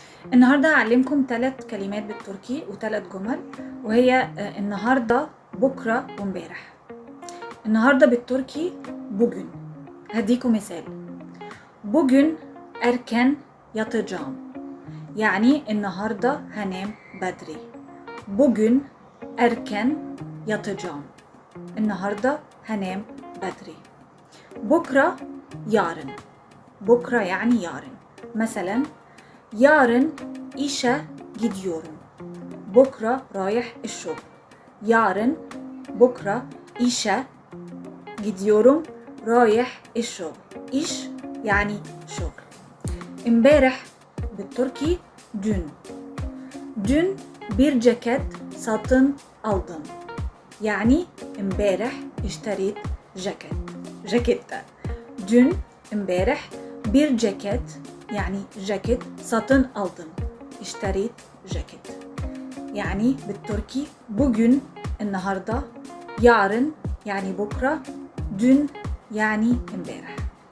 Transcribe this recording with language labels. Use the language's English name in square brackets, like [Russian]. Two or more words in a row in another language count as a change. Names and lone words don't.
[Arabic] النهاردة هعلمكم 3 كلمات بالتركي و3 جمل، وهي النهاردة، بكرة، وامبارح. النهاردة بالتركي bugün. هديكم مثال. [Turkish] Bugün erken yatacağım. [Arabic] يعني النهاردة هنام بدري. [Turkish] Bugün erken yatacağım. [Arabic] النهاردة هنام بدري. بكرة yarın. بكرة يعني [Turkish] yarın. مثلا yarın işe gidiyorum. [Arabic] بكرة رايح الشغل. [Turkish] yarın بكرة işe gidiyorum [Arabic] رايح الشغل. İş يعني شغل. امبارح بالتركي dün. [Turkish] Dün bir ceket satın aldım. [Arabic] Yani امبارح اشتريت جاكيتة. [Turkish] Dün امبارح bir ceket [Arabic] يعني جاكيت [Turkish] satın aldım. [Arabic] اشتريت جاكيت. يعني بالتركي bugün النهاردة, yarın يعني بكرة, dün يعني امبارح.